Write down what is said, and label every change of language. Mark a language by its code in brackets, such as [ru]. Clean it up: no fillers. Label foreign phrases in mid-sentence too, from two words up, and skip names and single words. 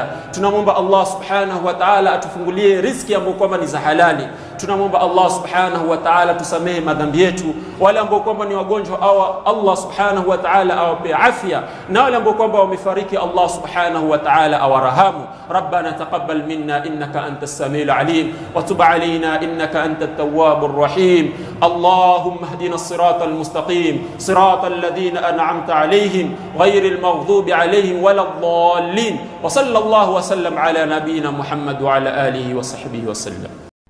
[sw] Tunamwomba Allah [ar] سبحانه وتعالى [sw] atufungulie riziki ambayo kwamba ni za halali. Tunamwomba Allah [ar] سبحانه وتعالى [sw] tusamehe madhambi yetu. Wale ambao kwamba ni wagonjwa au Allah [ar] سبحانه وتعالى [sw] awape afya, na wale ambao kwamba wamefariki Allah [ar] سبحانه وتعالى [sw] awarahamu. [ar] ربنا تقبل منا إنك أنت السميع العليم وتب علينا إنك أنت التواب الرحيم. اللهم اهدنا الصراط المستقيم صراط الذين أنعمت عليهم غير المغضوب عليهم ولا الضالين. وصلى الله وسلم على نبينا محمد وعلى آله وصحبه وسلم.